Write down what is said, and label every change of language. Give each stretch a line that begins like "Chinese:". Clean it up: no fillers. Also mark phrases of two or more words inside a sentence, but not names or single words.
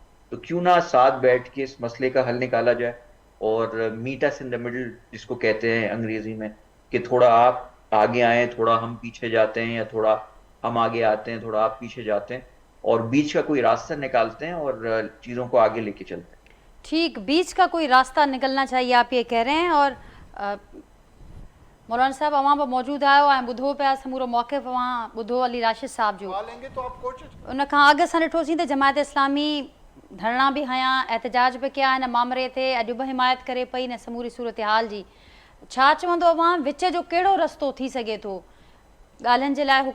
Urdu: تو کیوں نہ ساتھ بیٹھ کے اس مسئلے کا حل نکالا جائے، اور
English: meet us in the middle
Urdu: جس کو کہتے ہیں انگریزی میں، کہ تھوڑا آپ آگے آئیں، تھوڑا ہم پیچھے جاتے ہیں، یا تھوڑا ہم آگے آتے ہیں، تھوڑا آپ پیچھے جاتے ہیں، اور بیچ کا کوئی راستہ نکالتے ہیں اور چیزوں کو آگے لے کے چلتے ہیں۔ ٹھیک، بیچ کا کوئی راستہ نکلنا چاہیے، آپ یہ کہہ رہے ہیں۔
Sindhi: اور مولانا صاحب اوہاں پہ موجود آयो ऐं ॿुधो पिया समूरो मौक़िफ़ वहाँ ॿुधो अली राशिद साहब जो। उन खां अॻु असां ॾिठोसीं त जमायत इस्लामी धरना बि हयां, एहतजाज बि कया हिन मामले ते, अॼु बि हिमायत करे पई हिन समूरी सूरतहाल जी। छा चवंदो अवां, विच जो कहिड़ो रस्तो थी सघे थो ॻाल्हियुनि जे लाइ?